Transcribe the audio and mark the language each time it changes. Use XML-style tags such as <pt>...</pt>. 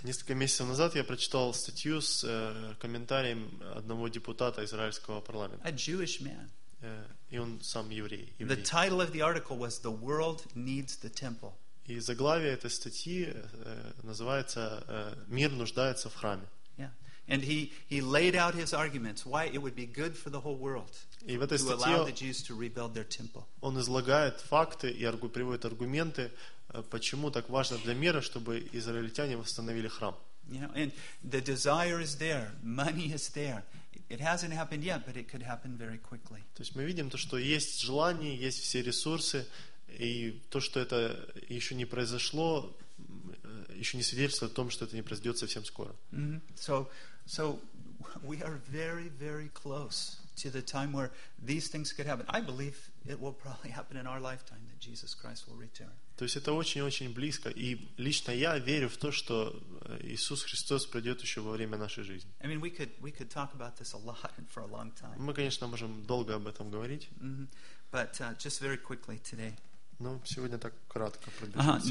<ru>Несколько месяцев назад я прочитал статью с комментарием одного депутата израильского парламента.</ru> <en>A Jewish man.</en> <ru>И он сам еврей, еврей.</ru> <en>The title of the article was "The World Needs the Temple."</en> <ru>И заглавие этой статьи называется "Мир нуждается в храме."</ru> <en>Yeah, and he laid out his arguments why it would be good for the whole world to allow the Jews to rebuild their temple.</en> <ru>Он излагает факты и приводит аргументы, почему так важно для мира, чтобы израильтяне восстановили храм.</ru> <en>Yeah, and the desire is there, money is there. It hasn't happened yet, but it could happen very quickly.</en> <ru>То есть мы видим то, что есть желание, есть все ресурсы, и то, что это еще не произошло, еще не свидетельствует о том, что это не произойдет совсем скоро. Mm-hmm.</ru> <en>So we are very, very close to the time where these things could happen. I believe it will probably happen in our lifetime that Jesus Christ will return.</en> <ru>То есть это очень-очень близко, и лично я верю в то, что Иисус Христос придет еще во время нашей жизни.</ru> <en>I mean, we could talk about this a lot and for a long time.</en> <ru>Мы, конечно, можем долго об этом говорить.</ru> <en>Mm-hmm. But just very quickly today.</en> <ru>Ну, сегодня так кратко пробежимся.</ru>